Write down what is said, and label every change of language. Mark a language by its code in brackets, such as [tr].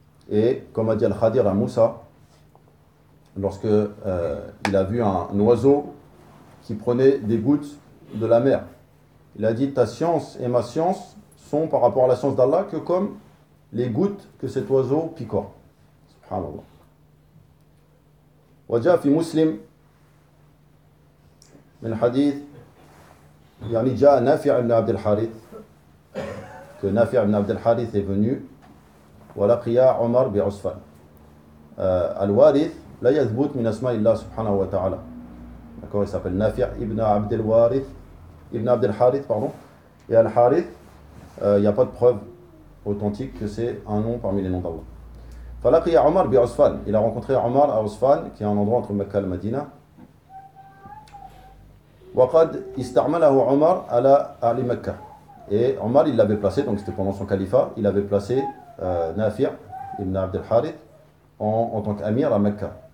[fr] Et comme a dit Al-Khadir à Moussa, lorsque il a vu un oiseau qui prenait des gouttes de la mer, il a dit « Ta science et ma science sont par rapport à la science d'Allah que comme les gouttes que cet oiseau picore. » Subhanallah. [ar] وجاء في مسلم من حديث يعني جاء نافع بن عبد الحارث que نافع بن عبد الحارث [fr] est venu [ar] ولقيا عمر بعصفان الوارث لا يثبت من اسماء الله سبحانه وتعالى [fr] d'accord il s'appelle [ar] نافع ابن عبد الوارث ابن عبد الحارث [fr] pardon et [ar] الحارث [fr] il y a pas de preuve authentique que c'est un nom parmi les noms d'Allah. [ar] فَلَقِيَ عُمَرْ بِعُصْفَانِ. [fr] Il a rencontré Omar à Usfan, qui est un endroit entre Mecca et le Medina. [ar] وَقَدْ إِسْتَعْمَلَهُ عُمَرْ عَلَى أَهْلِ مَكَّةِ. [fr] Et Omar, il l'avait placé, donc c'était pendant son califat, il avait placé Nafi' ibn Abd al-Harith en tant qu'amir à Mecca.